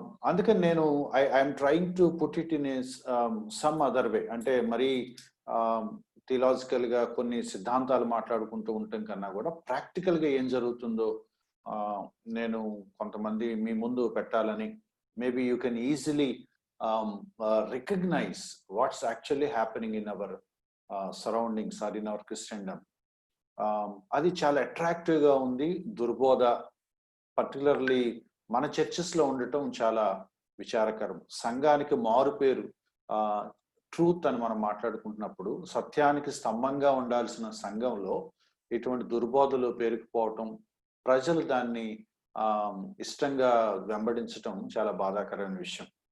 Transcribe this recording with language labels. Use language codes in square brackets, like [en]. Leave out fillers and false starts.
[te] అందుకని నేను [en] I'm trying to put it in some other way. [te] అంటే మరి థియలాజికల్గా కొన్ని సిద్ధాంతాలు మాట్లాడుకుంటూ ఉండటం కన్నా కూడా ప్రాక్టికల్గా ఏం జరుగుతుందో నేను కొంతమంది మీ ముందు పెట్టాలని. [en] Maybe you can easily recognize what's actually happening in our surroundings or in our Christendom. [te] అది చాలా అట్రాక్టివ్గా ఉంది. దుర్బోధ పర్టికులర్లీ మన చర్చెస్లో ఉండటం చాలా విచారకరం. సంఘానికి మారు పేరు ట్రూత్ అని మనం మాట్లాడుకుంటున్నప్పుడు సత్యానికి స్తంభంగా ఉండాల్సిన సంఘంలో ఇటువంటి దుర్బోధలు పేరుకుపోవటం, ప్రజలు దాన్ని ఇష్టంగా వెంబడించటం చాలా బాధాకరమైన విషయం.